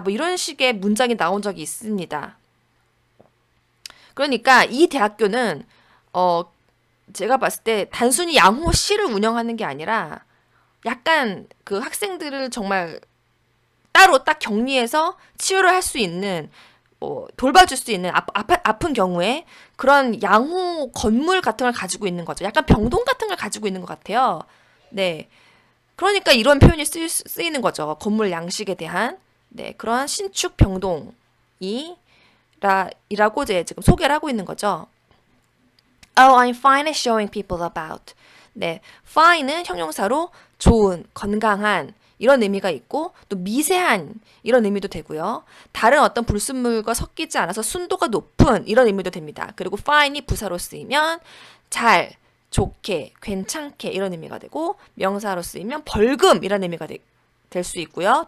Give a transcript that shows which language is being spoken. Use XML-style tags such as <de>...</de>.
<ko>뭐 이런 식의 문장이 나온 적이 있습니다. 그러니까 이 대학교는 제가 봤을 때 단순히 양호실을 운영하는 게 아니라 약간 그 학생들을 정말 따로 딱 격리해서 치료를 할 수 있는 돌봐줄 수 있는 아픈 경우에 그런 양호 건물 같은 걸 가지고 있는 거죠. 약간 병동 같은 걸 가지고 있는 것 같아요. 네. 그러니까 이런 표현이 쓰이는 거죠. 건물 양식에 대한 그러한 신축 병동이 이라고 이제 지금 소개를 하고 있는 거죠.</ko> <en>Oh, I'm fine at showing people about.</en> <ko>네, fine은 형용사로 좋은, 건강한 이런 의미가 있고 또 미세한 이런 의미도 되고요. 다른 어떤 불순물과 섞이지 않아서 순도가 높은 이런 의미도 됩니다. 그리고 fine이 부사로 쓰이면 잘, 좋게, 괜찮게 이런 의미가 되고 명사로 쓰이면 벌금 이런 의미가 될 수 있고요.</ko>